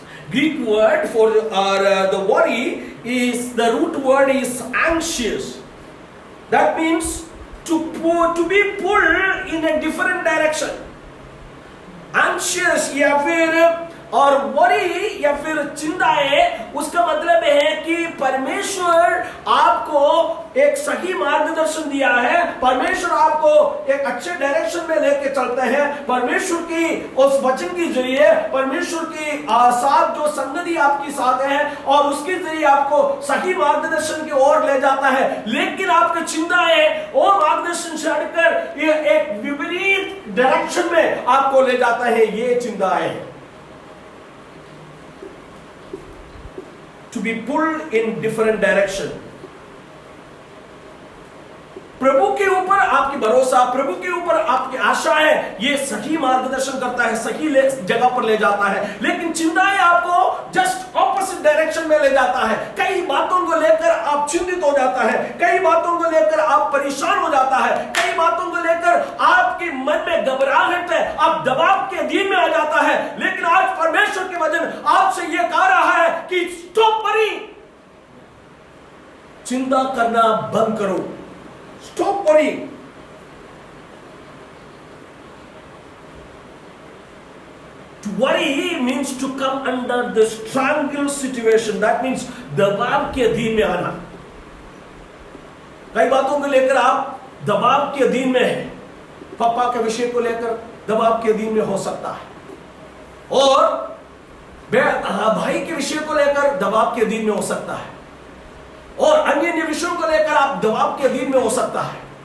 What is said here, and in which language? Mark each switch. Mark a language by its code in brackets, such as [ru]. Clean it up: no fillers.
[en] Greek word for the worry is, the root word is anxious. That means to be pulled in a different direction. [hi] Anxious या फिर और worry या फिर चिंताएं, उसका मतलब है कि परमेश्वर आपको एक सही मार्गदर्शन दिया है, परमेश्वर आपको एक अच्छे डायरेक्शन में लेके चलते हैं, परमेश्वर की उस वचन के जरिए, परमेश्वर की साथ जो संगति आपकी साथ है और उसके जरिए आपको सही मार्गदर्शन की ओर ले जाता है। लेकिन आपकी चिंताएं और मार्गदर्शन से हटकर ये एक विपरीत डायरेक्शन में आपको ले जाता है, ये चिंताएं। [en] To be pulled in different direction. [hi] प्रभु के ऊपर आपकी भरोसा, प्रभु के ऊपर आपकी आशा है, ये सही मार्गदर्शन करता है, सही जगह पर ले जाता है। लेकिन चिंताएं आपको जस्ट ऑपोजिट डायरेक्शन में ले जाता है। कई बातों को लेकर आप चिंतित हो जाता है, कई बातों को लेकर आप परेशान हो जाता है, कई बातों को लेकर आपके मन में घबराहट है, आप दबाव के अधीन में आ जाता है। लेकिन आज परमेश्वर के वचन आपसे यह कह रहा है कि [en] stop worry, [hi] चिंता करना बंद करो। [en] Stop worrying. To worry means to come under the strangle situation. That means [hi] दबाव के अधीन में आना। कई बातों को लेकर आप दबाव के अधीन में हैं। पापा के विषय को लेकर दबाव के अधीन में हो सकता है, और भाई के विषय को लेकर दबाव के अधीन में हो सकता है, और अन्य विषयों को लेकर आप दबाव के अधीन में हो सकता है।